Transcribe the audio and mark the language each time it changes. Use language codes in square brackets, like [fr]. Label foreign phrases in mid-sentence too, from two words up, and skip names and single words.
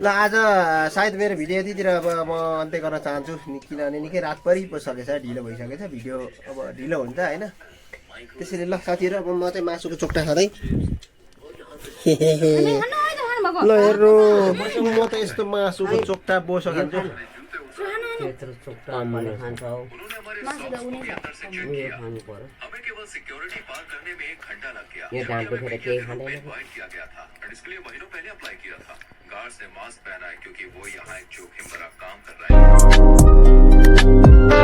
[ne] ल आज सायद मेरो भिडियो यतितिर अब म अन्त्य गर्न चाहन्छु किनभने निकै रात परिसकेछ ढिलो भइसकेछ भिडियो अब ढिलो हुन्छ होइन त्यसैले ल साथीहरू अब म चाहिँ मासुको चोक्टा खाँदै ल हेर्नु म त यस्तो मासुको चोक्टा बोसो खान्छु त्यत्रो चोक्टा मैले खान्छ हौ उयो खानु पर्यो यो डाँटो फेरि केही खाँदैन [hi] इसके लिए महीनों पहले अप्लाई किया था गार्ड्स ने मास्क पहना है क्योंकि वो यहाँ एक जोखिम भरा काम कर रहा है